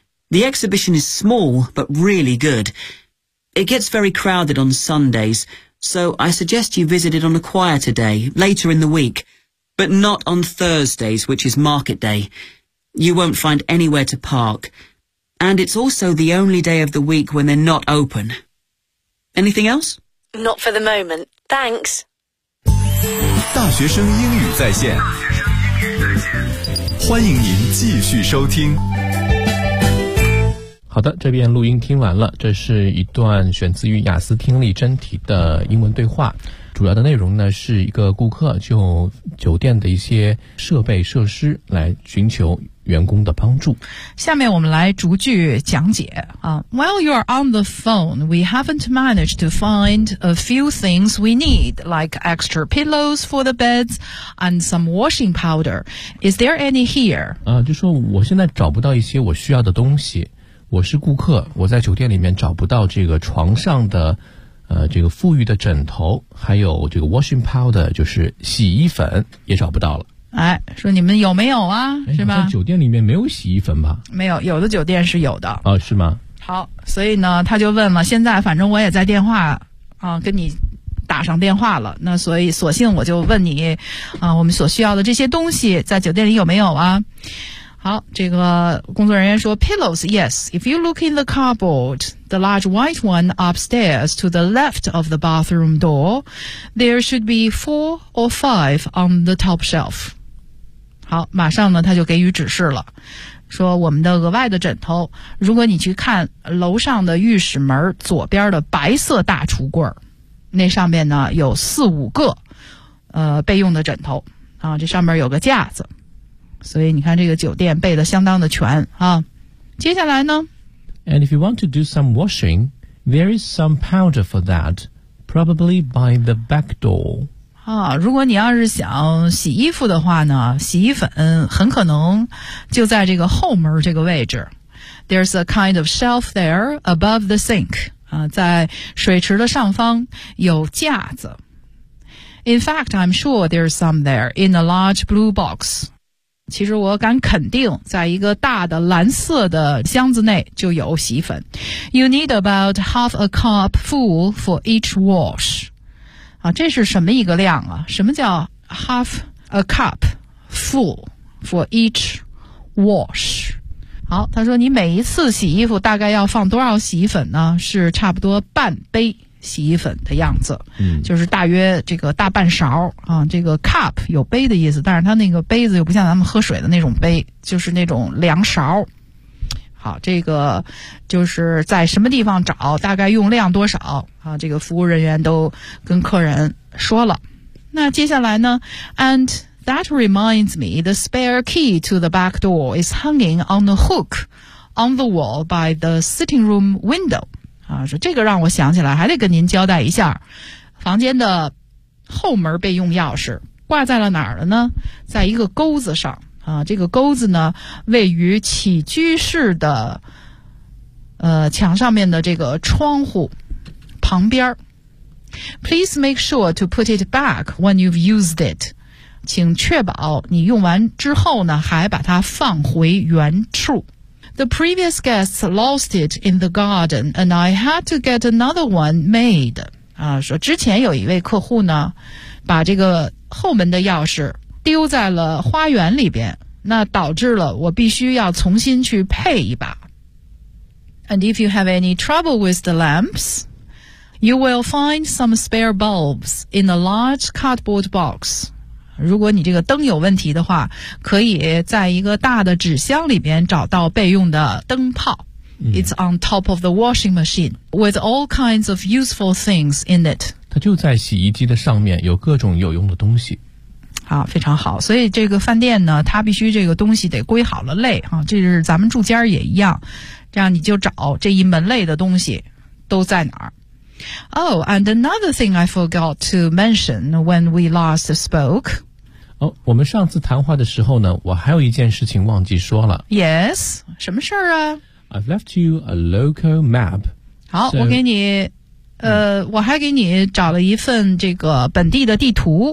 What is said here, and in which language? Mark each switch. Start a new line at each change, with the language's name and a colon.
English: The exhibition is small, but really good. It gets very crowded on Sundays, so I suggest you visit it on a quieter day, later in the week, but not on Thursdays, which is market day. You won't find anywhere to park, and it's also the only day of the week when they're not open. Anything else? Not for the moment. Thanks.
Chinese: 大学生英语在线，欢迎您继续收听。好的，这边录音听完了，这是一段选自于雅思听力真题的英文对话，主要的内容呢是一个顾客就酒店的一些设备设施来寻求员工的帮助。下面我们来逐句讲解啊。
English: While you're on the phone, we haven't managed to find a few things we need, like extra pillows for the beds and some washing powder. Is there any here?
Chinese: 啊，就说我现在找不到一些我需要的东西。我是顾客，我在酒店里面找不到这个床上的这个馥郁的枕头，还有这个 washing powder，就是洗衣粉也找不到了。哎，说你们有没有啊，是吧？酒店里面没有洗衣粉吧？没有，有的酒店是有的。哦，是吗？好，所以呢他就问了，现在反正我也在电话跟你打上电话了，那所以索性我就问你我们所需要的这些东西在酒店里有没有啊。好，这个工作人员说 Pillows, yes.
English: If you look in the cupboard, the large white one upstairs to the left of the bathroom door, there should be 4 or 5 on the top shelf.
Chinese: 好，马上呢他就给予指示了，说我们的额外的枕头，如果你去看楼上的浴室门左边的白色大橱柜，那上面呢有4、5个备用的枕头啊，这上面有个架子，所以你看这个酒店备的相当的全啊。接下来呢
English: And if you want to do some washing, there is some powder for that, probably by the back door.
Chinese: 啊，如果你要是想洗衣服的话呢，洗衣粉很可能就在这个后门这个位置。
English: There's a kind of shelf there above the sink.
Chinese: 啊，在水池的上方有架子。
English: In fact, I'm sure there's some there in a large blue box.
Chinese: 其实我敢肯定，在一个大的蓝色的箱子内就有洗衣粉。
English: You need about half a cup full for each wash.
Chinese: 啊，这是什么一个量啊？什么叫 half a cup full for each wash？好，他说你每一次洗衣服大概要放多少洗衣粉呢？是差不多半杯洗衣粉的样子，嗯，就是大约这个大半勺啊。这个 cup 有杯的意思，但是它那个杯子又不像咱们喝水的那种杯，就是那种量勺。好，这个就是在什么地方找，大概用量多少啊？这个服务人员都跟客人说了。
English: 那接下来呢？And that reminds me, the spare key to the back door is hanging on the hook on the wall by the sitting room window.
Chinese: 啊，说这个让我想起来，还得跟您交代一下，房间的后门备用钥匙挂在了哪儿了呢？在一个钩子上。啊，这个钩子呢位于起居室的墙上面的这个窗户旁边。
English: Please make sure to put it back when you've used it.
Chinese: 请确保你用完之后呢还把它放回原处。
English: The previous guests lost it in the garden and I had to get another one made.
Chinese: 啊，说之前有一位客户呢把这个后门的钥匙丢在了花园里边，那导致了我必须要重新去配一把。
English: And if you have any trouble with the lamps, you will find some spare bulbs in a large cardboard box.
Chinese: 如果你这个灯有问题的话，可以在一个大的纸箱里边找到备用的灯泡。
English: It's on top of the washing machine with all kinds of useful things in it.
Chinese: 它就在洗衣机的上面，有各种有用的东西。啊，非常好。所以这个饭店呢，它必须这个东西得归好了类啊，这是咱们住家也一样，这样你就找这一门类的东西都在哪儿。
English: Oh, and another thing I forgot to mention when we last spoke.
Chinese: 哦，我们上次谈话的时候呢，我还有一件事情忘记说了。 Yes, 什么事儿啊
English: ？I've left you a local map.
Chinese: 好，我给你。我还给你找了一份这个本地的地图。